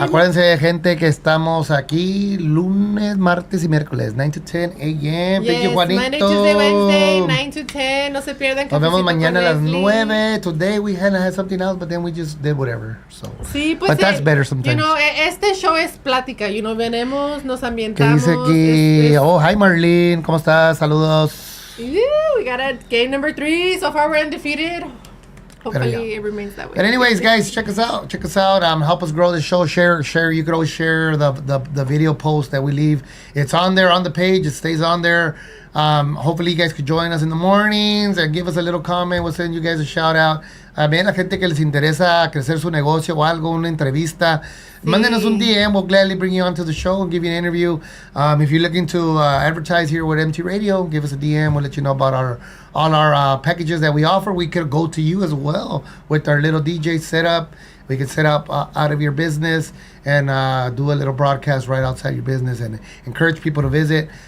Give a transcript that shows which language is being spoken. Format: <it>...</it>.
<es>Acuérdense, gente, que estamos aquí lunes, martes y miércoles,</es> <en>9 to 10 a.m. Yes, Thank you, Juanito. Monday, Tuesday, Wednesday, 9 to 10.</en> <es>No se pierdan. Nos vemos mañana a las 9.</es> <en>Today we had something else, but then we just did whatever. So.</en> <es>Sí, pues,</es> <en>but that's better sometimes. You know,</en> <es>este show es plática. You know, venimos, nos ambientamos. ¿Qué dice aquí?</es> <en>Oh, hi,</en> <es>Marlene. ¿Cómo estás? Saludos.</es> <en>We got a game number 3. So far, we're undefeated. Hopefully, it remains that way. But anyways, guys, check us out. Help us grow the show. Share. You could always share the video post that we leave. It's on there on the page. It stays on there. Hopefully, you guys could join us in the mornings and give us a little comment. We'll send you guys a shout out.</en> <es>Bien, la gente que les interesa crecer su negocio o algo, una entrevista, mándenos un DM.</es> <en>We'll gladly bring you onto the show and give you an interview. If you're looking to advertise here with MT Radio, give us a DM. We'll let you know about all our packages that we offer. We could go to you as well with our little DJ setup. We could set up out of your business and do a little broadcast right outside your business and encourage people to visit.</en>